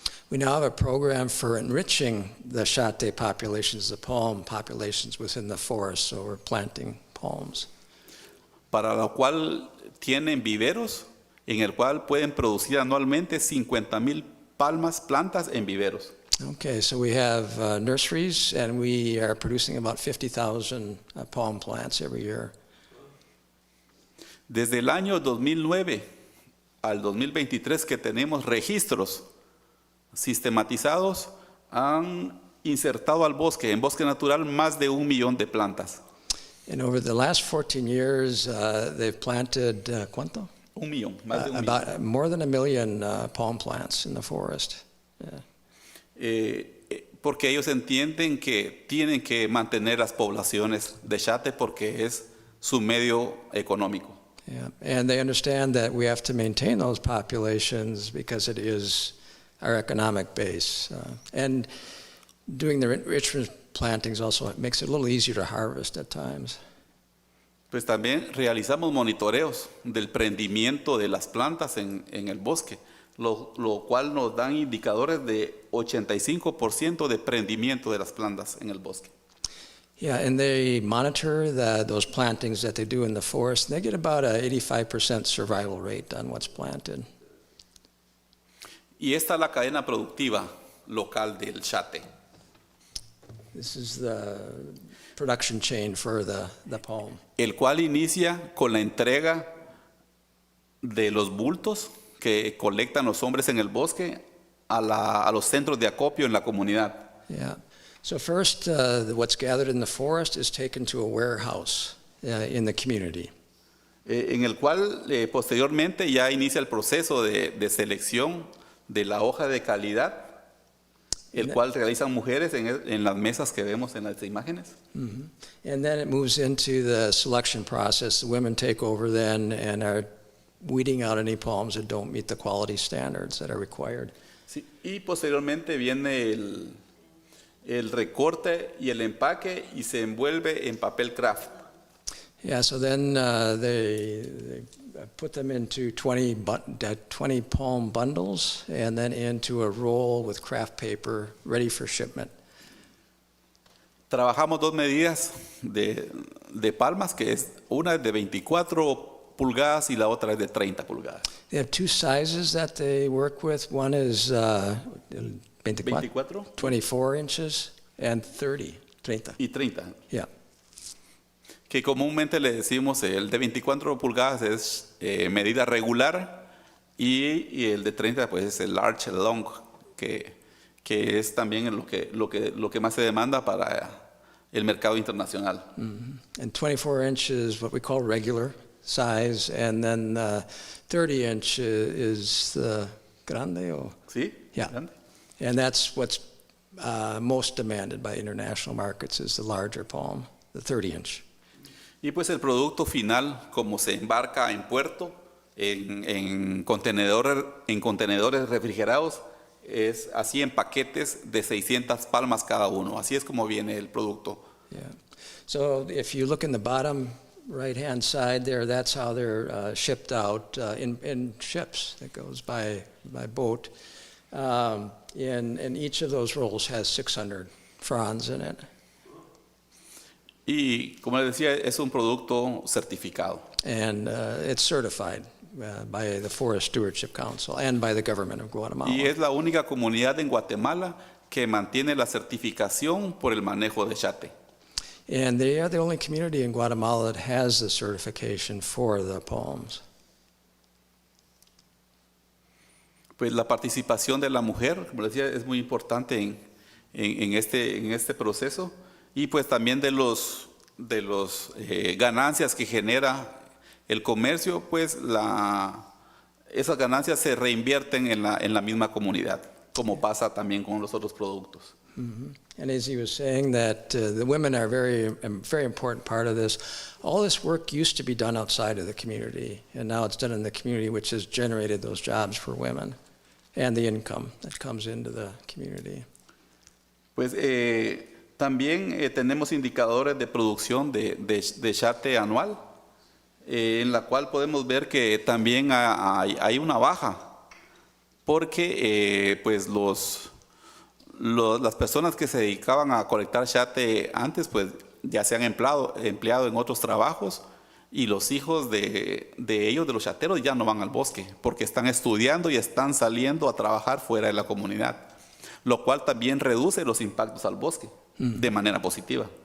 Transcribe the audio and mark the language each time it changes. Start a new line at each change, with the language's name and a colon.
English: We now have a program for enriching the chate populations, the palm populations within the forest, so we're planting palms.
Spanish: Para lo cual tienen viveros, en el cual pueden producir anualmente 50,000 plantas en viveros.
English: Okay, so we have nurseries, and we are producing about 50,000 palm plants every year.
Spanish: Desde el año 2009 al 2023 que tenemos registros sistematizados, han insertado al bosque, en bosque natural, más de 1 millón de plantas.
English: And over the last 14 years, they've planted,
Spanish: ¿cuánto? 1 millón, más de 1 millón.
English: About more than 1 million palm plants in the forest. Yeah.
Spanish: Porque ellos entienden que tienen que mantener las poblaciones de chate porque es su medio económico.
English: Yeah. And they understand that we have to maintain those populations because it is our economic base. And doing the enrichment plantings also makes it a little easier to harvest at times.
Spanish: Pues también realizamos monitoreos del prendimiento de las plantas en el bosque, lo cual nos dan indicadores de 85% de prendimiento de las plantas en el bosque.
English: Yeah, and they monitor those plantings that they do in the forest, and they get about a 85% survival rate on what's planted.
Spanish: Y esta es la cadena productiva local del chate,
English: This is the production chain for the palm.
Spanish: el cual inicia con la entrega de los bultos que colectan los hombres en el bosque a los centros de acopio en la comunidad.
English: Yeah. So first, what's gathered in the forest is taken to a warehouse in the community.
Spanish: En el cual posteriormente ya inicia el proceso de selección de la hoja de calidad, el cual realizan mujeres en las mesas que vemos en las imágenes. Mm-hmm.
English: And then it moves into the selection process. The women take over then and are weeding out any palms that don't meet the quality standards that are required.
Spanish: Sí, y posteriormente viene el recorte y el empaque y se envuelve en papel craft.
English: Yeah, so then they put them into 20 palm bundles and then into a roll with craft paper ready for shipment.
Spanish: Trabajamos dos medidas de palmas, que es una de 24 pulgadas y la otra es de 30 pulgadas.
English: They have two sizes that they work with. One is 24 24 inches and 30.
Spanish: y 30.
English: Yeah.
Spanish: Que comúnmente le decimos el de 24 pulgadas es medida regular y el de 30 pues es el
English: large long,
Spanish: que es también lo que más se demanda para el mercado internacional.
English: Mm-hmm. And 24 inches what we call regular size, and then 30 inch is the grande.
Spanish: ¿Sí?
English: Yeah.
Spanish: Grande.
English: And that's what's most demanded by international markets is the larger palm, the 30 inch.
Spanish: Y pues el producto final, como se embarca en puerto, en contenedores refrigerados, es así en paquetes de 600 palmas cada uno. Así es como viene el producto.
English: Yeah. So if you look in the bottom right-hand side there, that's how they're shipped out in ships that goes by boat. And each of those rolls has 600 fronds in it.
Spanish: Y como les decía, es un producto certificado.
English: And it's certified by the Forest Stewardship Council and by the government of Guatemala.
Spanish: Y es la única comunidad en Guatemala que mantiene la certificación por el manejo de chate.
English: And they are the only community in Guatemala that has the certification for the palms.
Spanish: Pues la participación de la mujer, como les decía, es muy importante en este proceso, y pues también de los ganancias que genera el comercio, pues esas ganancias se reinvierten en la misma comunidad, como pasa también con los otros productos. Mm-hmm.
English: And as he was saying that the women are a very important part of this. All this work used to be done outside of the community, and now it's done in the community, which has generated those jobs for women and the income that comes into the community.
Spanish: Pues también tenemos indicadores de producción de chate anual, en la cual podemos ver que también hay una baja, porque pues las personas que se dedicaban a colectar chate antes, pues ya se han empleado en otros trabajos, y los hijos de ellos, de los chateros, ya no van al bosque, porque están estudiando y están saliendo a trabajar fuera de la comunidad, lo cual también reduce los impactos al bosque de manera positiva.